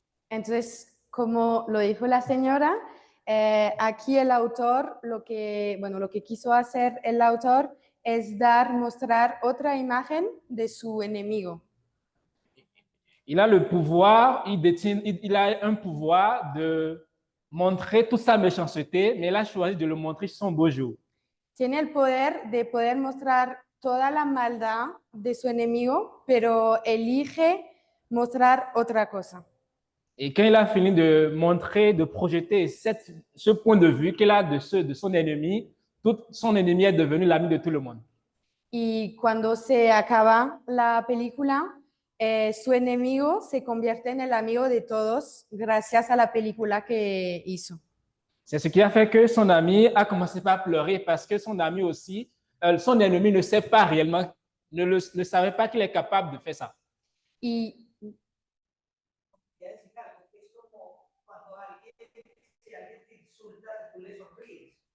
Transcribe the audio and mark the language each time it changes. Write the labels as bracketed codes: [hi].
[es] Entonces, como lo dijo la señora, aquí el autor, lo que quiso hacer el autor es mostrar otra imagen de su enemigo. [fr] Il a le pouvoir, il a un pouvoir de montrer toute sa méchanceté, mais il a choisi de le montrer sur son beau jour. [es] Tiene el poder de poder mostrar toda la maldad de su enemigo, pero elige mostrar otra cosa. [fr] Et quand il a fini de montrer, de projeter ce point de vue qu'il a de son ennemi, tout son ennemi est devenu l'ami de tout le monde. [es] Y cuando se acaba la película, su enemigo se convierte en el amigo de todos gracias a la película que hizo. [fr] C'est ce qui a fait que son ami a commencé par pleurer parce que son ami aussi, son ennemi ne sait pas réellement, ne savait pas qu'il est capable de faire ça. [es] Y Quería decir algo, que es como cuando si alguien te insulta, tú le sonríes.